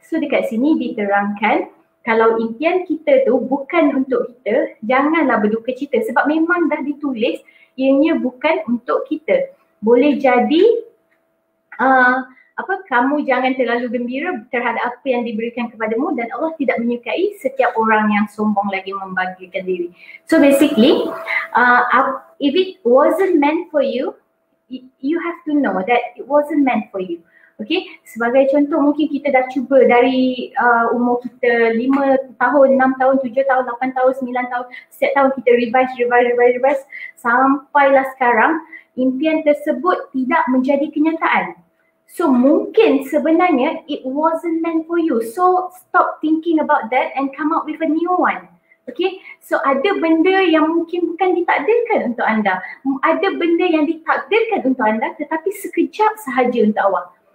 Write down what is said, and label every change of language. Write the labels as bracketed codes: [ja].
[ms] So dekat sini diterangkan kalau impian kita tu bukan untuk kita, janganlah berduka cita sebab memang dah ditulis ianya bukan untuk kita. Boleh jadi kamu jangan terlalu gembira terhadap apa yang diberikan kepadamu dan Allah tidak menyukai setiap orang yang sombong lagi membanggakan diri. [en] So basically if it wasn't meant for you, you have to know that it wasn't meant for you. [ms] Okay, sebagai contoh mungkin kita dah cuba dari umur kita 5 tahun, 6 tahun, 7 tahun, 8 tahun, 9 tahun. Setiap tahun kita revise sampailah sekarang impian tersebut tidak menjadi kenyataan. [en] So [ms] mungkin sebenarnya [en] it wasn't meant for you. So stop thinking about that and come up with a new one. [ms] Okay, so ada benda yang mungkin bukan ditakdirkan untuk anda. Ada benda yang ditakdirkan untuk anda tetapi sekejap sahaja untuk awak.